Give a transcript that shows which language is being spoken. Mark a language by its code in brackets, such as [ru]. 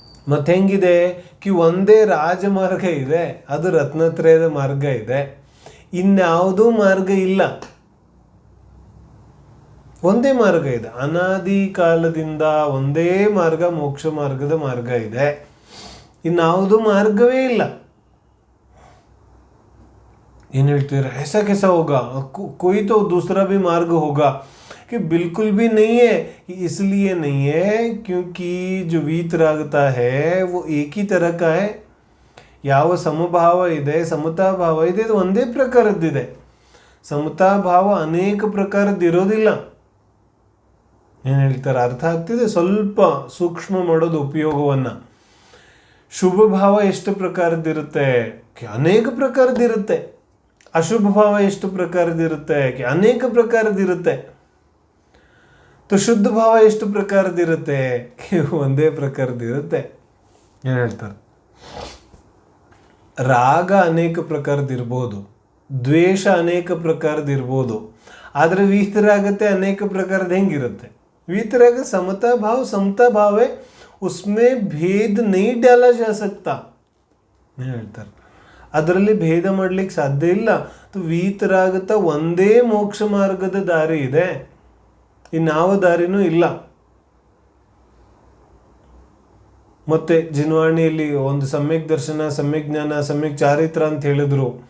[kn] ಮತ್ತೆ ಹೆಂಗಿದೆ ಕಿ ಒಂದೇ ರಾಜಮಾರ್ಗ ಇದೆ, ಅದು ರತ್ನತ್ರಯದ ಮಾರ್ಗ ಇದೆ, ಇನ್ಯಾವುದೂ ಮಾರ್ಗ ಇಲ್ಲ. ಒಂದೇ ಮಾರ್ಗ ಇದೆ, ಅನಾದಿ ಕಾಲದಿಂದ ಒಂದೇ ಮಾರ್ಗ, ಮೋಕ್ಷ ಮಾರ್ಗದ ಮಾರ್ಗ ಇದೆ, ಇನ್ಯಾವುದೂ ಮಾರ್ಗವೇ ಇಲ್ಲ. ಏನು ಹೇಳ್ತೀರ, [hi] ऐसा कैसा होगा, कोई तो दूसरा भी मार्ग होगा, कि बिल्कुल भी नहीं है. इसलिए नहीं है क्योंकि जो वीतरागता है वो एक ही तरह का है. [kn] ಯಾವ ಸಮಭಾವ ಇದೆ, ಸಮತಾ ಭಾವ ಇದೆ, ಇದು ಒಂದೇ ಪ್ರಕಾರದ್ದಿದೆ. ಸಮತಾ ಭಾವ ಅನೇಕ ಪ್ರಕಾರದ್ದಿರೋದಿಲ್ಲ. ಏನು ಹೇಳ್ತಾರೆ ಅರ್ಥ ಆಗ್ತಿದೆ, ಸ್ವಲ್ಪ ಸೂಕ್ಷ್ಮ ಮಾಡೋದು ಉಪಯೋಗವನ್ನು. ಶುಭ ಭಾವ ಎಷ್ಟು ಪ್ರಕಾರದ್ದಿರುತ್ತೆ, ಅನೇಕ ಪ್ರಕಾರದ್ದಿರುತ್ತೆ. ಅಶುಭ ಭಾವ ಎಷ್ಟು ಪ್ರಕಾರದ್ದಿರುತ್ತೆ, ಅನೇಕ ಪ್ರಕಾರದ್ದಿರುತ್ತೆ. तो ಶುದ್ಧ ಭಾವ ಎಷ್ಟು ಪ್ರಕಾರದಿರುತ್ತೆ? ಒಂದೇ ಪ್ರಕಾರದಿರುತ್ತೆ. ಏನು ಹೇಳ್ತಾರೆ, ರಾಗ ಅನೇಕ ಪ್ರಕಾರದಿರ್ಬೋದು, ದ್ವೇಷ ಅನೇಕ ಪ್ರಕಾರದಿರ್ಬೋದು, ಆದರೆ ವೀತರಾಗತೆ ಅನೇಕ ಪ್ರಕಾರದ ಹೆಂಗಿರುತ್ತೆ? ವೀತರಾಗ ಸಮತಾ ಭಾವ [hi] है, उसमें भेद नहीं डाला जा सकता [kn] ಹೇಳ್ತಾರೆ. ಅದರಲ್ಲಿ ಭೇದ ಮಾಡ್ಲಿಕ್ಕೆ ಸಾಧ್ಯ ಇಲ್ಲ. ವೀತರಾಗತ ಒಂದೇ ಮೋಕ್ಷ ಮಾರ್ಗದ ದಾರಿ ಇದೆ, ಇನ್ಯಾವ ದಾರಿನೂ ಇಲ್ಲ. ಮತ್ತೆ ಜಿನ್ವಾಣಿಯಲ್ಲಿ ಒಂದು ಸಮ್ಯಕ್ ದರ್ಶನ, ಸಮ್ಯಕ್ ಜ್ಞಾನ, ಸಮ್ಯಕ್ ಚಾರಿತ್ರ ಅಂತ ಹೇಳಿದ್ರು.